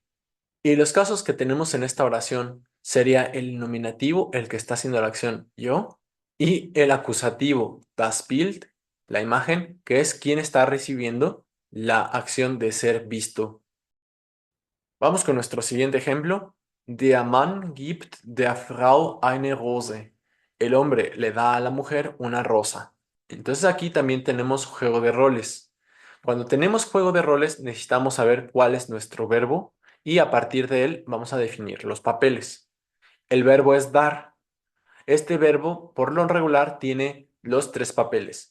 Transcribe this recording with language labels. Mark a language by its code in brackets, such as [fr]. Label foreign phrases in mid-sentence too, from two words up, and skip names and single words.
[es] Y los casos que tenemos en esta oración sería el nominativo, el que está haciendo la acción yo, y el acusativo [de] das Bild, [es] la imagen, que es quien está recibiendo la acción de ser visto. Vamos con nuestro siguiente ejemplo. [de] Der Mann gibt der Frau eine Rose. [es] El hombre le da a la mujer una rosa. Entonces aquí también tenemos juego de roles. Cuando tenemos juego de roles necesitamos saber cuál es nuestro verbo y a partir de él vamos a definir los papeles. El verbo es dar. Este verbo por lo regular tiene los tres papeles.